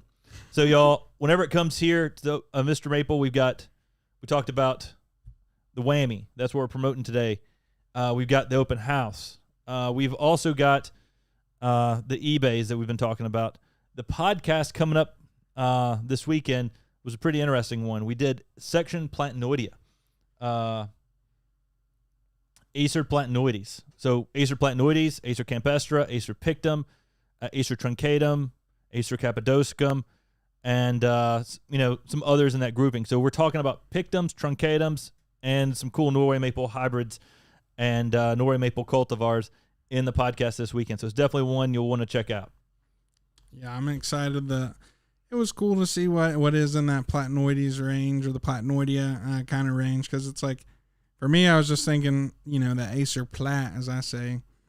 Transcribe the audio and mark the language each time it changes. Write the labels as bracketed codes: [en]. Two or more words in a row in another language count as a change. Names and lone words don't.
[en] So, y'all, whenever it comes here to Mr. Maple, we talked about the Whammy. That's what we're promoting today. We've got the open house. We've also got the eBays that we've been talking about. The podcast coming up this weekend was a pretty interesting one. We did Section Plantanoidea. Acer Plantanoides. So Acer Plantanoides, Acer campestre, Acer pictum, Acer truncatum, Acer cappadoscum, and some others in that grouping. So we're talking about pictums, truncatums, and some cool Norway maple hybrids and Norway maple cultivars in the podcast this weekend. So it's definitely one you'll want to check out. Yeah, I'm excited. It was cool to see what is in that Plantanoides range, or the Plantanoidea kind of range, because it's like, for me, I was just thinking, the Acer Plat, as I say.